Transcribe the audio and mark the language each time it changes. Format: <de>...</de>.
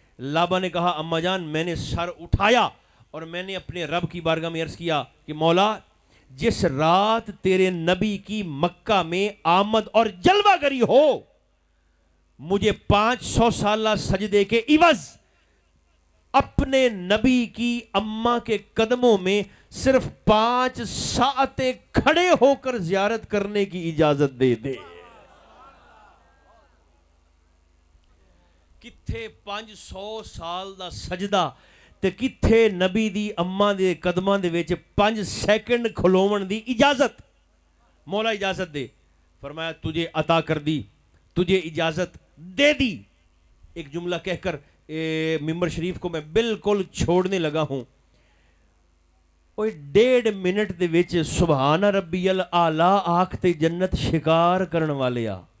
<ur>لابا نے کہا، اما جان میں نے سر اٹھایا اور میں نے اپنے رب کی بارگاہ میں عرض کیا کہ مولا، جس رات تیرے نبی کی مکہ میں آمد اور جلوہ گری ہو، مجھے 500 سالہ سجدے کے عوض اپنے نبی کی اماں کے قدموں میں صرف 5 ساعتیں کھڑے ہو کر زیارت کرنے کی اجازت دے دے.</ur> <pa>کتھے 500 سال دا سجدہ تے کتھے نبی دی اماں دے قدماں دے وچ 5 سیکنڈ کھلوون دی اجازت. مولا اجازت دے.</pa> <ur>فرمایا تجھے عطا کر دی، تجھے اجازت دے دی. ایک جملہ کہہ کر ممبر شریف کو میں بالکل چھوڑنے لگا ہوں.</ur> <pa>اوے 1.5 منٹ دے وچ سبحان ربی الاعلی آکھ تے جنت شکار کرن والے آ.</pa>